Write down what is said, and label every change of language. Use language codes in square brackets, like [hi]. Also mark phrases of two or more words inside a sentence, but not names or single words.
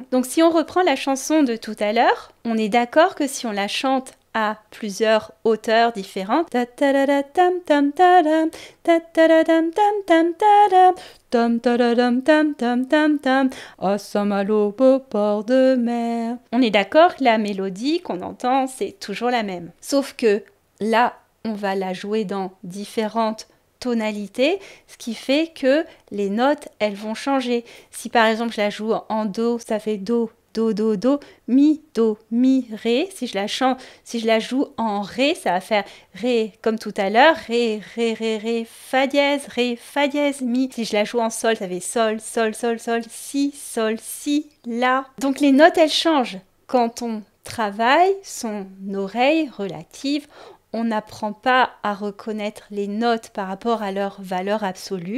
[fr] Donc si on reprend la chanson de tout à l'heure, on est d'accord que si on la chante à plusieurs hauteurs différentes, à Saint-Malo, beau port de mer. On est d'accord que la mélodie qu'on entend, c'est toujours la même. Sauf que là, on va la jouer dans différentes tonalité, ce qui fait que les notes, elles vont changer. Si par exemple je la joue en do, ça fait do, do, do, do, mi, ré. Si je la chante, si je la joue en ré, ça va faire ré, comme tout à l'heure, ré, fa dièse, mi. Si je la joue en sol, ça fait sol, si, la. Donc les notes, elles changent. Quand on travaille son oreille relative, on n'apprend pas à reconnaître les notes par rapport à leur valeur absolue.